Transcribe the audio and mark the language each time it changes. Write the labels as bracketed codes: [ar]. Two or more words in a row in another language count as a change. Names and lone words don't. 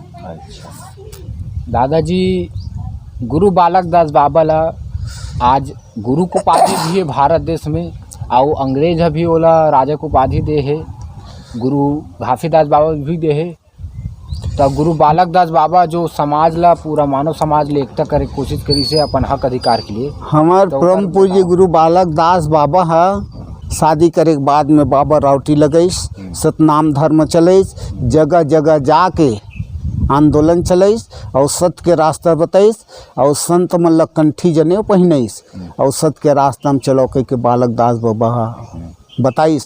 [hne] दादाजी गुरु बालक दास बाबा ला आज गुरु को उपाधि भी है भारत देश में और अंग्रेज भी ओला राजा को उपाधि दे है। गुरु घासीदास बाबा भी दे है। तो गुरु बालक दास बाबा जो समाज ला पूरा मानव समाज ले एकता करे कोशिश करी से अपन हक अधिकार के लिए। हमार परम पूज्य गुरु बालक दास बाबा है शादी करे के बाद में बाबा रावटी लगैस सतनाम धर्म चलैस जगह जगह जाके आंदोलन चलैस और सत्य के रास्ता बताइस और संत मन ला कंठी जनेऊ पहिनैस और सत्य के रास्ता में चलो के बालक दास बाबा बताइस।